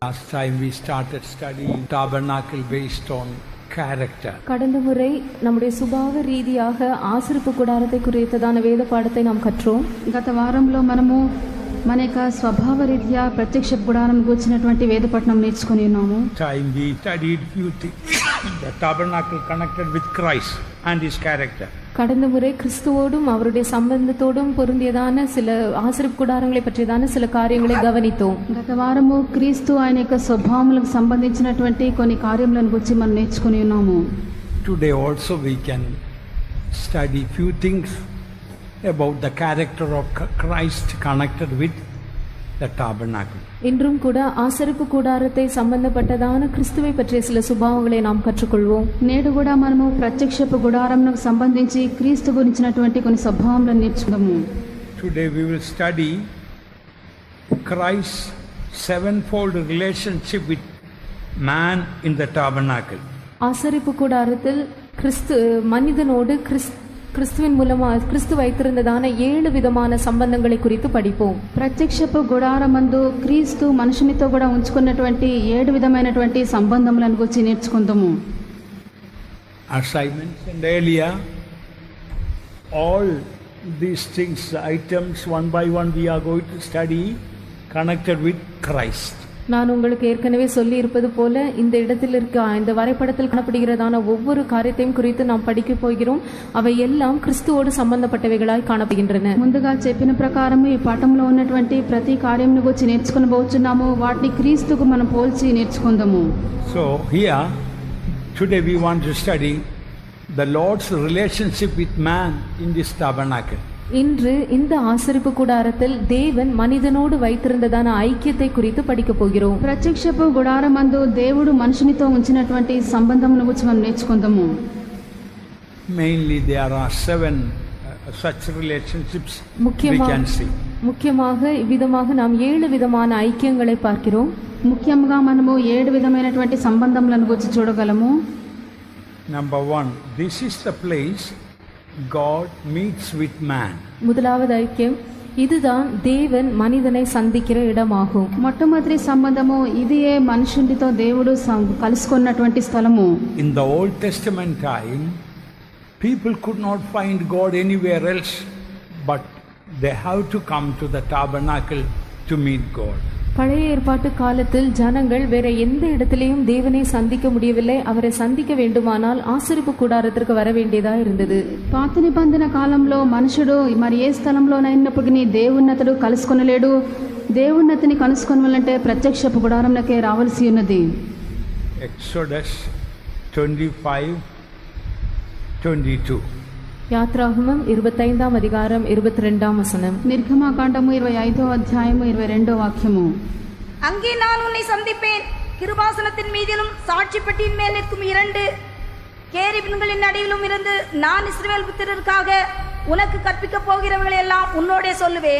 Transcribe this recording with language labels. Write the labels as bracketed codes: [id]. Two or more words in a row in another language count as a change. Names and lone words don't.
[en] time we started studying tabernacle based on character. [ta] கடந்த முறை நம்முடைய சுபாவ ரீதியாக ஆசரிப்பு கூடாரத்தை குறித்ததான வேத பாடத்தை நாம் கற்றோம். [te] గత వారంలో మనము మన యొక్క స్వభావ రీత్యా ప్రత్యక్ష గుడారం గురించినటువంటి వేద పఠనం నేర్చుకొని ఉన్నాము. [en] Time we studied few things. The tabernacle connected with Christ and his character. [ta] கடந்த முறை கிறிஸ்துவோடும் அவருடைய சம்பந்தத்தோடும் பொருந்தியதான சில ஆசரிப்பு கூடாரங்களை பற்றியதான சில காரியங்களை கவனித்தோம். [te] గత వారము క్రీస్తు ఆయన యొక్క స్వభావములకు సంబంధించినటువంటి కొన్ని కార్యములను గురించి మనం నేర్చుకొని ఉన్నాము. [en] Today also we can study few things about the character of Christ connected with the tabernacle. [ta] இன்றும் கூட ஆசரிப்பு கூடாரத்தை சம்பந்தப்பட்டதான கிறிஸ்துவை பற்றிய சில சுபாவங்களை நாம் கற்றுக்கொள்வோம். [te] నేడు కూడా మనము ప్రత్యక్షపు గుడారమునకు సంబంధించి క్రీస్తు గురించినటువంటి కొన్ని స్వభావములను నేర్చుకుందాము. [en] Today we will study Christ's sevenfold relationship with man in the tabernacle. [ta] ஆசரிப்பு கூடாரத்தில் மனிதனோடு கிறிஸ்துவின் மூலமா கிறிஸ்து வைத்திருந்ததான 7 விதமான சம்பந்தங்களை குறித்து படிப்போம். [te] ప్రత్యక్షపు గుడారమందు క్రీస్తు మనుషునితో కూడా ఉంచుకున్నటువంటి 7 విధమైనటువంటి సంబంధములను గురించి నేర్చుకుందాము. [en] As I mentioned earlier, all these things, items one by one we are going to study connected with Christ. [ta] நான் உங்களுக்கு ஏற்கனவே சொல்லி இருப்பது போல இந்த இடத்தில் இருக்க இந்த வரைபடத்தில் காணப்படுகிறதான ஒவ்வொரு காரியத்தையும் குறித்து நாம் படிக்க போகிறோம். அவை எல்லாம் கிறிஸ்துவோடு சம்பந்தப்பட்டவைகளாய் காணப்படுகின்றன. [te] ముందుగా చెప్పిన ప్రకారం ఈ పాఠంలో ఉన్నటువంటి ప్రతి కార్యమును గురించి నేర్చుకొనబోతున్నాము. వాటిని క్రీస్తుకు మనం పోల్చి నేర్చుకుందాము. [en] So here today we want to study the Lord's relationship with man in this tabernacle. [ta] இன்று இந்த ஆசரிப்பு கூடாரத்தில் தேவன் மனிதனோடு வைத்திருந்ததான ஐக்கியத்தை குறித்து படிக்க போகிறோம். [te] ప్రత్యక్షపు గుడారమందు దేవుడు మనుషునితో ఉంచినటువంటి సంబంధమును గురించి మనం నేర్చుకుందాము. [en] Mainly there are 7 such relationships we can see. [ta] முக்கியமாக இவ்விதமாக நாம் 7 விதமான ஐக்கியங்களை பார்க்கிறோம். [te] ముఖ్యంగా మనము 7 విధమైనటువంటి సంబంధములను గురించి చూడగలము. [en] Number 1, this is the place God meets with man. [ta] முதலாவது ஐக்கியம், இதுதான் தேவன் மனிதனை சந்திக்கிற இடமாகும். [te] మొట్టమొదటి సంబంధము ఇదియే మనుషునితో దేవుడు కలుసుకున్నటువంటి స్థలము. [en] In the Old Testament time, people could not find God anywhere else, but they have to come to the tabernacle to meet God. [ta] பழைய ஏற்பாட்டு காலத்தில் ஜனங்கள் வேற எந்த இடத்திலையும் தேவனை சந்திக்க முடியவில்லை. அவரை சந்திக்க வேண்டுமானால் ஆசரிப்பு கூடாரத்திற்கு வர வேண்டியதா இருந்தது. [te] పాత నిబంధన కాలంలో మనుషుడు మరి ఏ స్థలంలోనైనప్పటికీ దేవుణ్ణతడు కలుసుకొనలేడు. దేవుణ్ణతని కలుసుకొనాలంటే ప్రత్యక్షపు గుడారంలోకే రావాల్సి ఉన్నది. [en] Exodus 25:22. [ta] யாத்ராகமம் 25ஆம் அதிகாரம் 22ஆம் வசனம். [te] నిర్గమాకాండము 25వ అధ్యాయము 22వ వాక్యము. [ta] அங்கே நான் உன்னை சந்திப்பேன், கிருபாசனத்தின் மீதிலும் சாட்சி பெட்டியின் மேல் நிற்கும் 2 கேருபீன்களின் நடுவிலும் இருந்து நான் இஸ்ரவேல் புத்திரருக்காக உனக்கு கற்பிக்க போகிறவர்களை எல்லாம் உன்னோடே சொல்லுவேன்.